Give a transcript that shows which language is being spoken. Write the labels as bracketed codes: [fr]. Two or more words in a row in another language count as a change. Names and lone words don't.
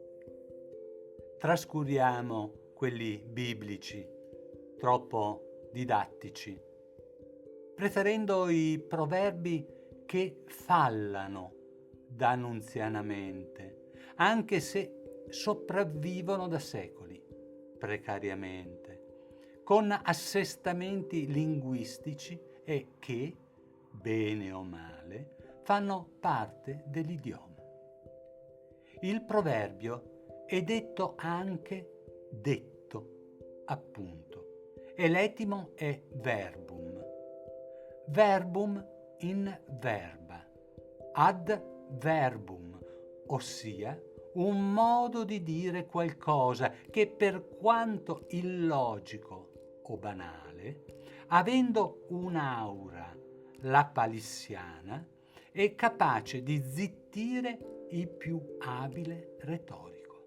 [it] Trascuriamo quelli biblici, troppo didattici, preferendo i proverbi che fallano dannunzianamente, anche se sopravvivono da secoli, precariamente, con assestamenti linguistici e che, bene o male, fanno parte dell'idioma. Il proverbio è detto anche detto, appunto, e l'etimo è verbum. [la] Verbum in verba, ad verbum, [it] ossia un modo di dire qualcosa che per quanto illogico o banale, avendo un'aura lapalissiana, è capace di zittire il più abile retorico.